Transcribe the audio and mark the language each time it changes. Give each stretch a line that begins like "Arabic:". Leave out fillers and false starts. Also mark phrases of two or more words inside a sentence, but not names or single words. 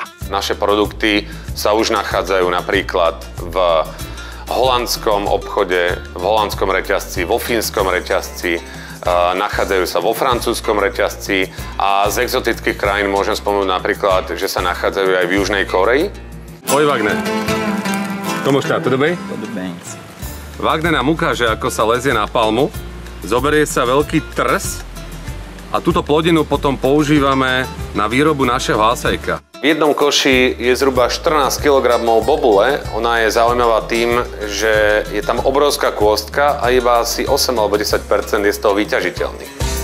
Slovak: Naše produkty sa už nachádzajú napríklad v holandskom obchode, v holandskom reťazci, vo fínskom reťazci, nachádzajú sa vo francúzskom reťazci a z exotických krajín môžem spomenúť napríklad, že sa nachádzajú aj v Južnej Koreji. Oj,
Portuguese: Wagner. Como está? Tudo bem? Tudo bem.
Slovak: Wagner nám ukáže, ako sa lezie na palmu. Zoberie sa veľký trs a túto plodinu potom používame na výrobu našeho asajka. V jednom koši je zhruba 14 kg bobule. Ona je zaujímavá tým, že je tam obrovská kôstka a iba asi 8 alebo 10% je z toho vyťažiteľných.